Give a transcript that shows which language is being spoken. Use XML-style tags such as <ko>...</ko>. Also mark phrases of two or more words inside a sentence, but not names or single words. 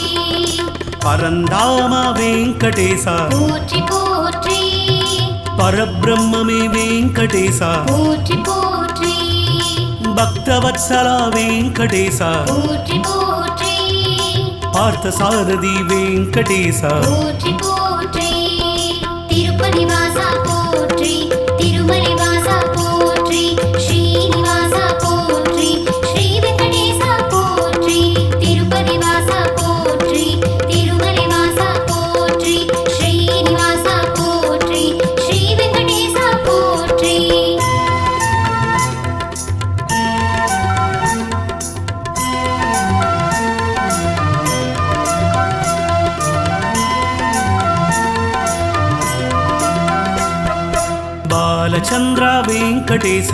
<kn>ಪರಂಧಾಮ ವೆಂಕಟೇಶ</kn> <ta>போற்றி போற்றி</ta> <kn>ಪರಬ್ರಹ್ಮಮೇ ವೆಂಕಟೇಶ</kn> <ta>போற்றி போற்றி</ta> <kn>ಭಕ್ತವತ್ಸಲ ವೆಂಕಟೇಶ</kn> <ta>போற்றி போற்றி</ta> <kn>ಪಾರ್ಥಸಾರಥಿ ವೆಂಕಟೇಶ</kn> <ta>போற்றி போற்றி திருப்பதி வாசா போற்றி திருமலை வாசா போற்றி ஸ்ரீனிவாசா போற்றி ஸ்ரீ வெங்கடேசா போற்றி திருப்பதி வாசா போற்றி திருமலை வாசா போற்றி ஸ்ரீனிவாசா போற்றி ஸ்ரீ வெங்கடேசா போற்றி</ta> <kn>ಬಾಲಚಂದ್ರ ವೆಂಕಟೇಶ</kn>